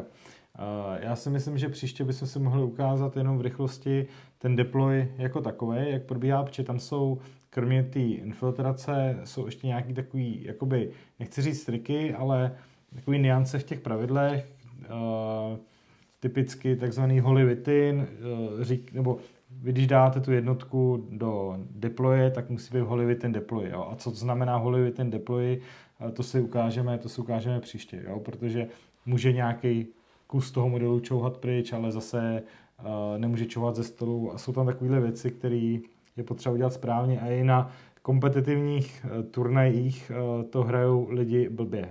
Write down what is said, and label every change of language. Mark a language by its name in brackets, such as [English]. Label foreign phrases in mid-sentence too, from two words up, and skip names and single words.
[Czech] Já si myslím, že příště bychom si mohli ukázat jenom v rychlosti ten deploy jako takový, jak probíhá, protože tam jsou, kromě té infiltrace, jsou ještě nějaký takový, jakoby, nechci říct triky, ale takový nuance v těch pravidlech, typicky takzvaný [English] holy within, [Czech] nebo vy, když dáte tu jednotku do deploye, tak musí být [English] holy within deploy. [Czech] Jo? A co to znamená [English] holy within deploy, [Czech] to si ukážeme příště, jo? Protože může nějaký kus toho modelu čouhat pryč, ale zase nemůže čouhat ze stolu. A jsou tam takovéhle věci, které je potřeba udělat správně a i na kompetitivních turnajích to hrajou lidi blbě.